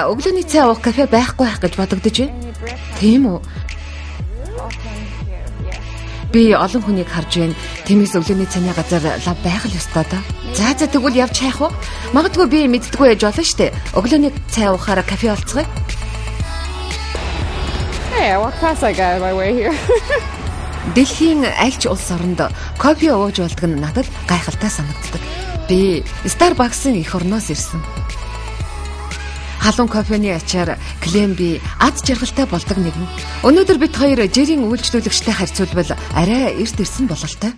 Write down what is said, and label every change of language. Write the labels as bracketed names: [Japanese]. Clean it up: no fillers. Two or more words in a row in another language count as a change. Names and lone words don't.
[Mongolian] Өглөөний цай уух кафе байхгүй байх гэж бодогдож байна. Тийм үү? Би олон хүнийг харж байна. Тиймээс өглөөний цайны газар лав байх л ёстой доо. За тэгвэл явж хайх уу? Магадгүй би мэддэггүй яж болно штэ. Өглөөний цай уухаараа кафе олцгоё. [English] Hey, I walk past that guy on my way here. [Mongolian] Дэлхийн альч улс оронд кофе ууж болдог нь надад гайхалтай санагддаг. Би Starbucks-ын эх орноос ирсэн. Халуун кофений ачаар Клемби ад жаргалтай болдог нэгэн. Өнөөдөр бид хоёр жирийн үйлчлүүлэгчтэй харьцуулбал арай эрт ирсэн бололтой.